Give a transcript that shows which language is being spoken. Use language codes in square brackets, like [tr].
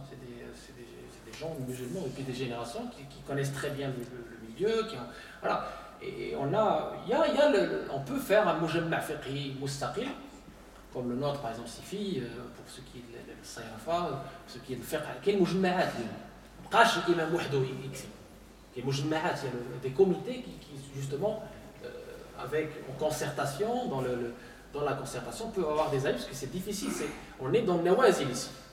[fr] C'est des gens musulmans depuis des générations qui connaissent très bien le milieu. Voilà. Et on peut faire un [ar] mujamma fiqhi mustaqil, [fr] comme le nôtre par exemple suffit pour ce qui est le sayrafa, pour ce qui est le fiqh. Quel [ar] mujammaat ما بقاش الامام وحده يكفي. [fr] Il y a mujammaat, il y a des comités qui justement avec en concertation dans la concertation peuvent avoir des avis, parce que c'est difficile, on est dans le nawazil ici.